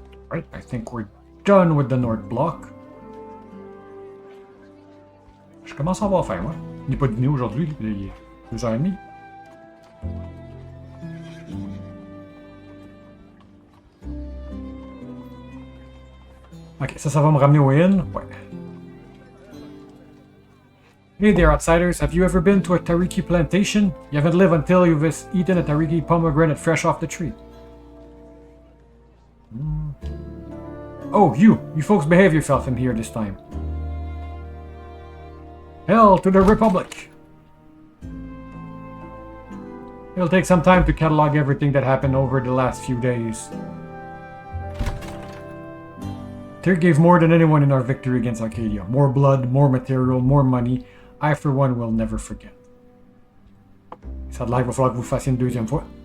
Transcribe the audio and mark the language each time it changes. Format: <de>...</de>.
<en>Right, I think we're done with the North Block.</en> <fr>Je commence à avoir faim, moi. Il n'est pas dîné aujourd'hui, il est 2h30. Ok, ça va me ramener au inn. Ouais.</fr> <en>Hey there, outsiders. Have you ever been to a Tariki plantation? You haven't lived until you've eaten a Tariki pomegranate fresh off the tree. Oh, you folks behave yourself in here this time. Hell to the Republic! It'll take some time to catalog everything that happened over the last few days. Tyr gave more than anyone in our victory against Arcadia. More blood, more material, more money. I, for one, will never forget.</en> <fr>Ça a l'air qu'il va falloir que vous fassiez une deuxième fois.</fr>